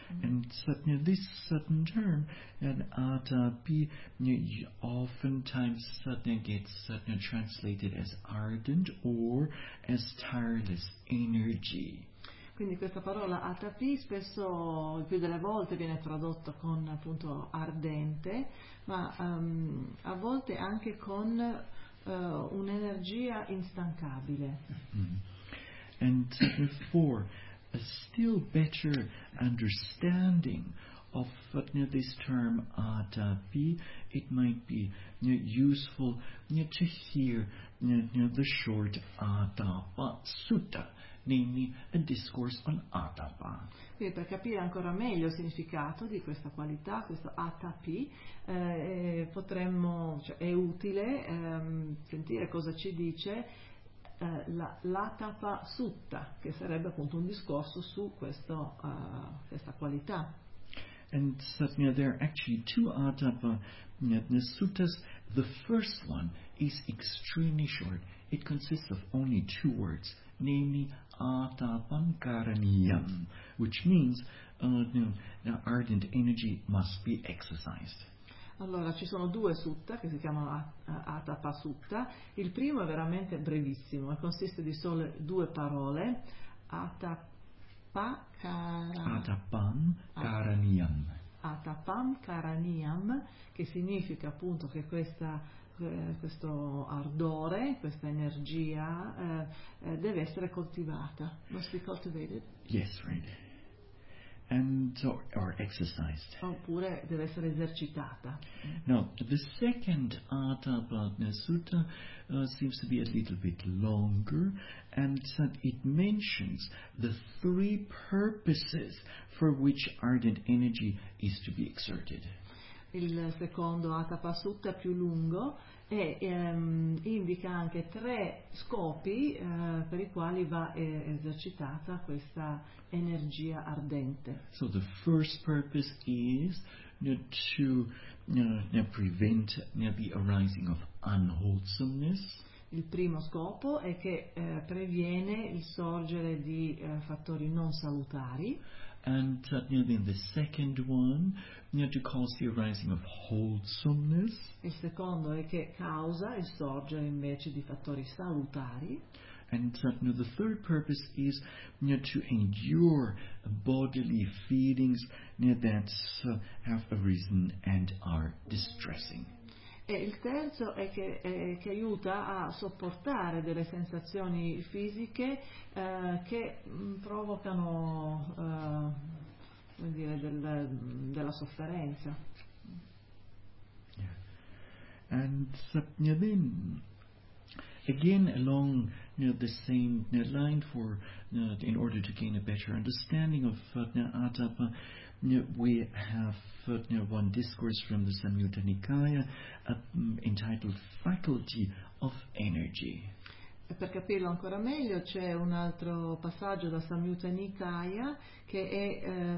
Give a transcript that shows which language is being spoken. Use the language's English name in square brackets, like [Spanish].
[English] And this certain term, atapi, oftentimes gets translated as ardent or as tireless energy. [Italian] Quindi questa parola atapi spesso, più delle volte, viene tradotta con appunto ardente, ma a volte anche con un'energia instancabile. Mm-hmm. [English] And for a still better understanding of this term atapi, it might be useful to hear the short Atapa Sutta, namely a discourse on atapa. [Italian] Quindi per capire ancora meglio il significato di questa qualità, questo atapi, è utile sentire cosa ci dice l'Atapa Sutta, che sarebbe appunto un discorso su questa qualità. [English] And there are actually two Atapa Suttas. The first one is extremely short. It consists of only two words, namely [Pali] Atapan Karaniyam, [English] which means ardent energy must be exercised. [Italian] Allora, ci sono due sutta che si chiamano Atapa Sutta. Il primo è veramente brevissimo, consiste di sole due parole, Atapam Karaniyam, che significa appunto che questo ardore, questa energia deve essere coltivata. [English] Must be cultivated. Yes, right. and or exercised. [Italian] Oppure deve essere esercitata. [English] No, the second Atthapadna Sutta seems to be a little bit longer, and it mentions the three purposes for which ardent energy is to be exerted. [Italian] Il secondo Atthapasutta più lungo e indica anche tre scopi per i quali va esercitata questa energia ardente. [English] So the first purpose is to prevent the arising of unwholesomeness. [Italian] Il primo scopo è che previene il sorgere di fattori non salutari. [English] And then the second one, to cause the arising of wholesomeness. [Italian] Il secondo è che causa il sorgere invece di fattori salutari. [English] And the third purpose is to endure bodily feelings that have arisen and are distressing. [Italian] E il terzo è che aiuta a sopportare delle sensazioni fisiche che provocano della sofferenza. Yeah. [English] And then, again along the same line for in order to gain a better understanding of Atthapa, we have one discourse from the Samyutta Nikaya entitled Faculty of Energy. [Italian] Per capirlo ancora meglio c'è un altro passaggio da Samyutta Nikaya che è